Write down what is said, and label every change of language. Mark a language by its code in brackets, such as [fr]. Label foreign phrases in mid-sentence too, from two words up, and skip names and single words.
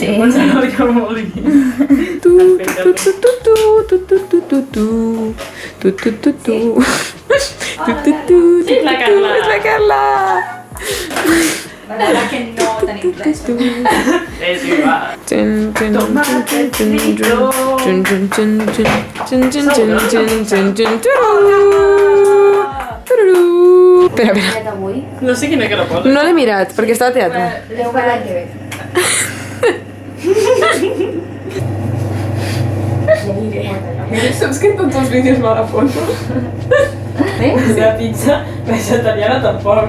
[ca] Jo pensava que ho volia. Tu, tu, tu, tu, tu, tu, tu, tu, tu, tu, tu, tu, tu. Tu, tu, tu, Sí, és la Carla. És la Carla. M'agrada que no tenim res. És igual. Tun, tun, [es] Tomate tun, tun, frito. tun, tun, tun, tun, tun, tun, tun, tun, tun, tun, tururú. Tururú. [ca] Espera, espera. Avui? No sé quina cara posa. No l'he mirat, perquè estava a teatre. Déu que l'any que ve. Saps que en tots els vídeos m'agafon? La pizza vegetariana tampoc.